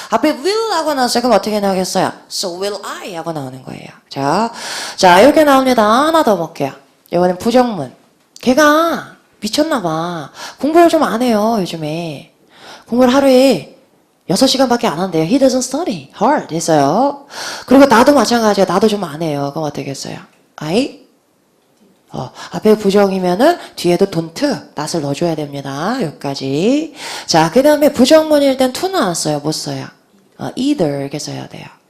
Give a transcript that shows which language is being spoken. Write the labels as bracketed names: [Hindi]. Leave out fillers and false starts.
[Korean] 앞에 will 하고 나왔어. 그럼 어떻게 나오겠어요? [English] So will I [Korean] 하고 나오는 거예요. 자, 이렇게 나옵니다. 하나 더 볼게요. 이번엔 부정문. 걔가 미쳤나봐. 공부를 좀 안 해요, 요즘에. 공부를 하루에 6시간밖에 안 한대요. [English] He doesn't study hard [Korean] 했어요. 그리고 나도 마찬가지야. 나도 좀 안 해요. 그럼 어떻게 했어요? I? 앞에 부정이면은 뒤에도 don't, not을 넣어줘야 됩니다. 여기까지. 자, 그 다음에 부정문일 땐 to 나왔어요. 못 써요. either 이렇게 써야 돼요.